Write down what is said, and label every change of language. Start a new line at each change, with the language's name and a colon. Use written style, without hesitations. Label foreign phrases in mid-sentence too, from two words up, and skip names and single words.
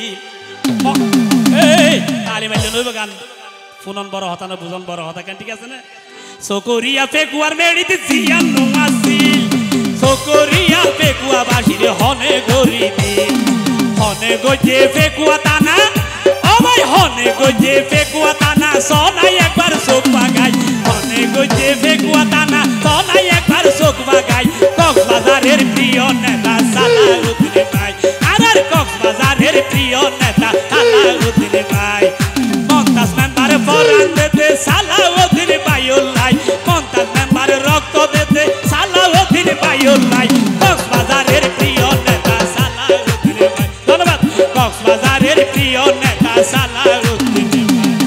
Chittagonian: Hey tali maile noi bagan funon boro hota na buzon boro hota kan
Bangla: ঠিক আছে না
Chittagonian: Sokoria fekuar medite zian nuasil Sokoria fekua bashire hone goridi Hone goje fekua tana O bhai hone goje fekua tana sonai ekbar sok bagai hone goje fekua tana sonai ekbar sok bagai
Bangla: কক্সবাজারের প্রিয় নেতা সালাউদ্দিন ভাই আর কক্সবাজারের প্রিয় নেতা সালাউদ্দিন ভাই মন্তাজ মেম্বার ফরান দিতে সালাউদ্দিন ভাইউল্লাহ মন্তাজ মেম্বার রক্ত দিতে সালাউদ্দিন ভাইউল্লাহ কক্সবাজারের প্রিয় নেতা সালাউদ্দিন ভাই ধন্যবাদ কক্সবাজারের প্রিয় নেতা সালাউদ্দিন ভাই